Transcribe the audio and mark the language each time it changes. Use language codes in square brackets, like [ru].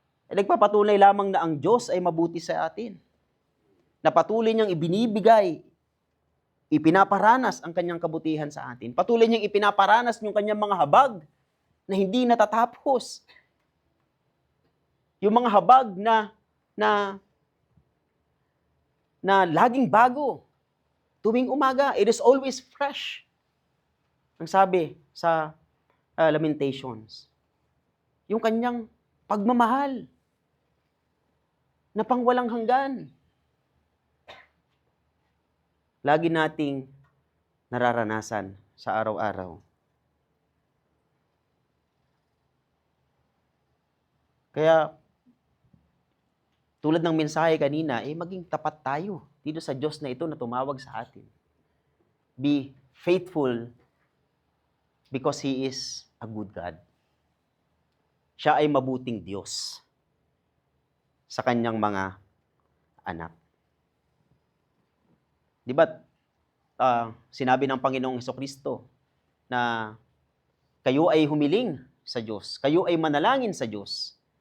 [tl] Nagpapatunay lamang na ang Diyos ay mabuti sa atin. Na patuloy niyang ibinibigay, ipinaparanas ang kanyang kabutihan sa atin. Patuloy niyang ipinaparanas yung kanyang mga habag na hindi natatapos. Yung mga habag na laging bago. Tuwing umaga, [en] it is always fresh. [tl] Ang sabi sa Lamentations, yung kanyang pagmamahal na pangwalang hanggan. Lagi nating nararanasan sa araw-araw. Kaya, tulad ng mensahe kanina, maging tapat tayo dito sa Diyos na ito na tumawag sa atin. [en] Be faithful because He is a good God. [tl] Siya ay mabuting Diyos sa kanyang mga anak. Di ba, sinabi ng Panginoong Hesukristo na kayo ay humiling sa Diyos, kayo ay manalangin sa Diyos.